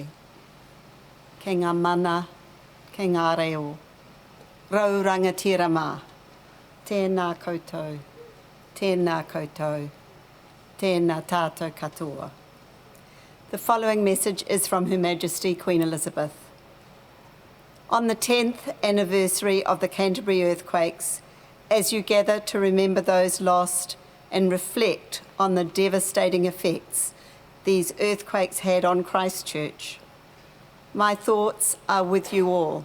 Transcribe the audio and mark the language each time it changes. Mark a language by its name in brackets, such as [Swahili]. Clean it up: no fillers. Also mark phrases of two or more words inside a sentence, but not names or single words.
[Māori] Kei ngā mana, kei ngā reo, rau rangatira mā, tēnā koutou, tēnā koutou, tēnā tātou katoa. [English] The following message is from Her Majesty Queen Elizabeth. On the 10th anniversary of the Canterbury earthquakes, as you gather to remember those lost and reflect on the devastating effects these earthquakes had on Christchurch, my thoughts are with you all.